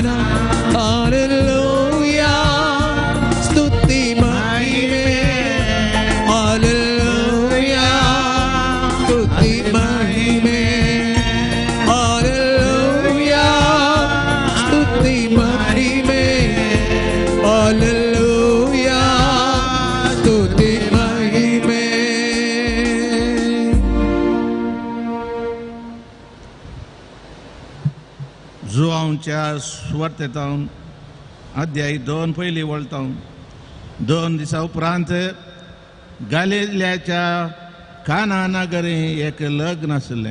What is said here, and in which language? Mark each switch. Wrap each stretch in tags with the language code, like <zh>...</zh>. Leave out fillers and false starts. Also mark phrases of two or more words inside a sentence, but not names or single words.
<kn>ಹಲ್ಲೆಲೂಯಾ ಸ್ತುತಿ ಮಹಿಮೆ, ಹಲ್ಲೆಲೂಯಾ ಸ್ತುತಿ ಮಹಿಮೆ, ಹಲ್ಲೆಲೂಯಾ ಸ್ತುತಿ ಮಹಿಮೆ, ಹಲ್ಲೆಲೂಯಾ ಸ್ತುತಿ ಮಹಿಮೆ.</kn> <kok>जुआंच्या सुवार्तेंतावन अध्याय 2 पयलीं वळतां. 2 दिसां उपरांत गालिल्याच्या काना नगरी एक लग्न आसलें.</kok>